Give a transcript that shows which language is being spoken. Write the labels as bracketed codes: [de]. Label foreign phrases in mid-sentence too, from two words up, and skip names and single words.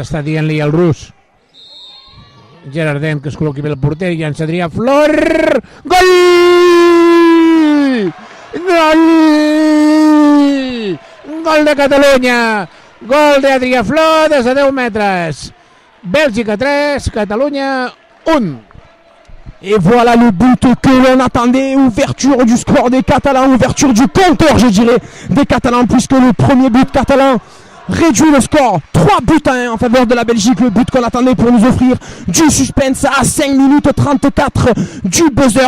[ca] Està dient-li el rus Gerardem que es col·loqui bé el porter, i llança Adrià Flor. Gol! Gol! Gol de Catalunya! Gol d'Adrià Flor des de 10 metres. Bèlgica 3, Catalunya 1. [fr] Et voilà le but que l'on attendait, ouverture du score des Catalans, ouverture du compteur je dirais des Catalans, puisque le premier but catalan réduit le score 3-1 en faveur de la Belgique, le but qu'on attendait pour nous offrir du suspense à 5 minutes 34 du buzzer.